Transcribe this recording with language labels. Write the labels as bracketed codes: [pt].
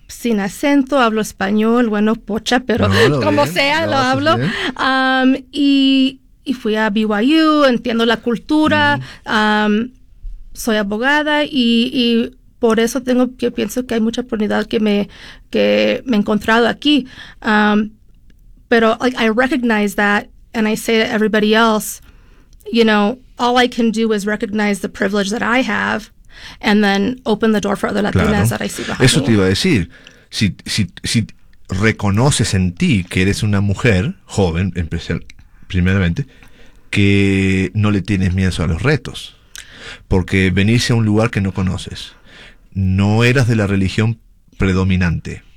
[es] sin acento, hablo español, bueno, pocha, pero no, como bien, sea, lo hablo. Y fui a BYU, entiendo la cultura, soy abogada y por eso tengo que pienso que hay mucha oportunidad que me he encontrado aquí. Pero [en] like, I recognize that, and I say to everybody else, you know, all I can do is recognize the privilege that I have and then open the door for other Latinas that I see behind me. [es] Eso te iba a decir. Si reconoces en ti que eres una mujer joven, primeramente, que no le tienes miedo a los retos, porque venís a un lugar que no conoces, no eras de la religión predominante,